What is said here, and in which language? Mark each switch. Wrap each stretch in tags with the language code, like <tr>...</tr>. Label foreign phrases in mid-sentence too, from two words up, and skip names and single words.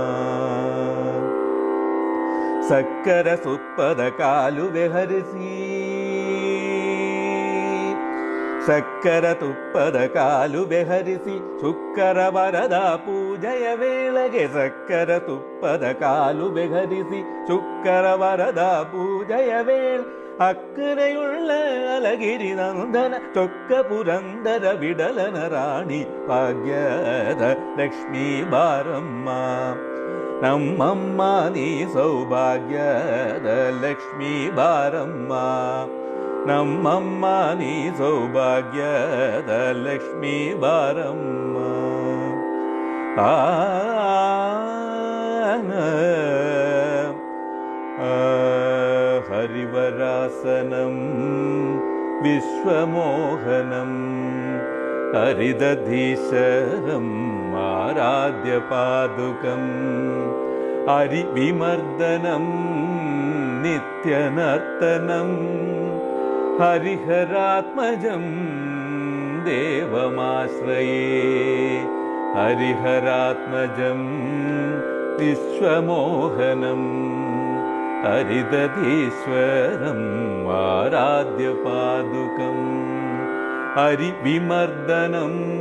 <kn>ಸಕ್ಕರ ಸುಪ್ಪದ ಕಾಲುವೆ ಹರಿಸಿ, ಸಕ್ಕರ ತುಪ್ಪದ ಕಾಲುವೆ ಹರಿಸಿ ಶುಕ್ಕರ ವರದ ಪೂಜೆಯ ವೇಳೆಗೆ. ಸಕ್ಕರ ತುಪ್ಪದ ಕಾಲುವೆ ಹರಿಸಿ ಶುಕ್ಕರ ವರದ ಪೂಜೆಯ ವೇಳೆ ಅಕ್ಕರೆಯುಳ್ಳ ಅಳಗಿರಿ ನಂದನ ಚೊಕ್ಕ ಪುರಂದರ ವಿಠಲನ ರಾಣಿ ಭಾಗ್ಯದ ಲಕ್ಷ್ಮಿ ಬಾರಮ್ಮ ನಮ್ಮಮ್ಮ ನೀ ಸೌಭಾಗ್ಯದ ಲಕ್ಷ್ಮೀ ಬಾರಮ್ಮ ನಮ್ಮಮ್ಮ ನೀ ಸೌಭಾಗ್ಯದ ಲಕ್ಷ್ಮೀ ಬಾರಮ್ಮ ಹರಿವರಾಸನಂ</kn> <sa>ವಿಶ್ವಮೋಹನಂ ഹരിദധീശരം ആരാധ്യപാദുകം ഹരിവിമർദ്ദനം നിത്യനർത്തനം ഹരിഹരാത്മജം ദേവമാശ്രയേ ഹരിഹരാത്മജം വിശ്വമോഹനം ഹരിദധീശ്വരം ആരാധ്യപാദുകം ഹരിവിമർദ്ദനം</sa>